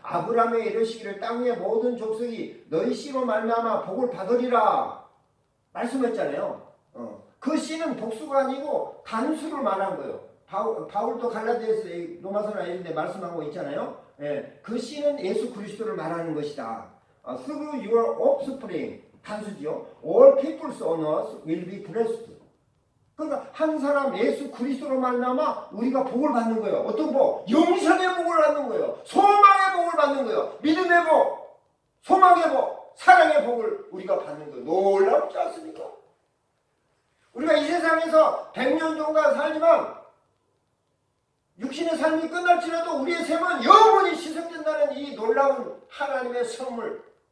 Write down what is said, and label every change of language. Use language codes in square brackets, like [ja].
[ko] 아브라함의 이르시기를 땅 위의 모든 족속이 너희 씨로 말미암아 복을 받으리라 말씀했잖아요. 그 씨는 복수가 아니고 단수를 말한 거예요. 바울도 갈라디아서 로마서나 이런 데 말씀하고 있잖아요. 그 씨는 예수 그리스도를 말하는 것이다. [en] Through your offspring [ko] 단수지요. [en] All peoples on earth will be blessed. [ko] 그러니까 한 사람 예수 그리스도로 말미암아 우리가 복을 받는 거예요. 어떤 복? 영생의 복을 받는 거예요. 소망의 복을 받는 거예요. 믿음의 복, 소망의 복, 사랑의 복을 우리가 받는 거예요. 놀랍지 않습니까? 우리가 이 세상에서 100년 정도 살지만 육신의 삶이 끝날지라도 우리의 셈은 영원히 시속된다는 이 놀라운 하나님의 선물.